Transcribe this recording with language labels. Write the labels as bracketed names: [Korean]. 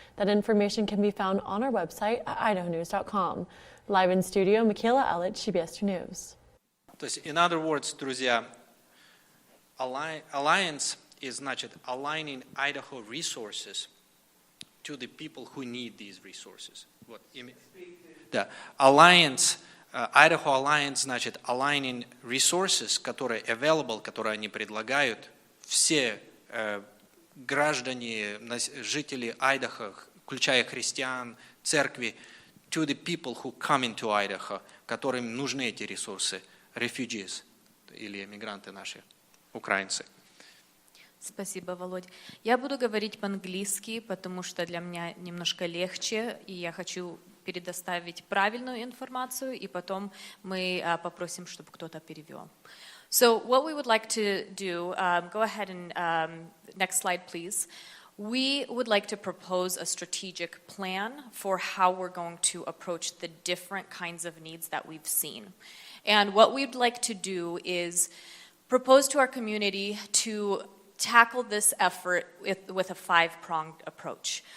[English] That information can be found on our website at idahonews.com. Live in studio, Michaela Ellett, CBS 2 News. [Russian] То есть, [English] in other words, [Russian] друзья, [English] alliance is, [Russian] значит, [English] aligning Idaho resources to the people who need these resources. [Russian] Вот, да. [English] Alliance, Idaho Alliance, [Russian] значит, [English] aligning resources, [Russian] которые [English] available, [Russian] которые они предлагают, все граждане, жители Айдахо, включая христиан, церкви, [English] to the people who come into Idaho, [Russian] которым нужны эти ресурсы, [English] refugees, [Russian] или эмигранты наши, украинцы. Спасибо, Володь. Я буду говорить по-английски, потому что для меня немножко легче, и я хочу предоставить правильную информацию, и потом мы попросим, чтобы кто-то перевел. [English] So what we would like to do, go ahead and next slide, please. We would like to propose a strategic plan for how we're going to approach the different kinds of needs that we've seen. And what we'd like to do is propose to our community to tackle this effort with a 5-pronged approach.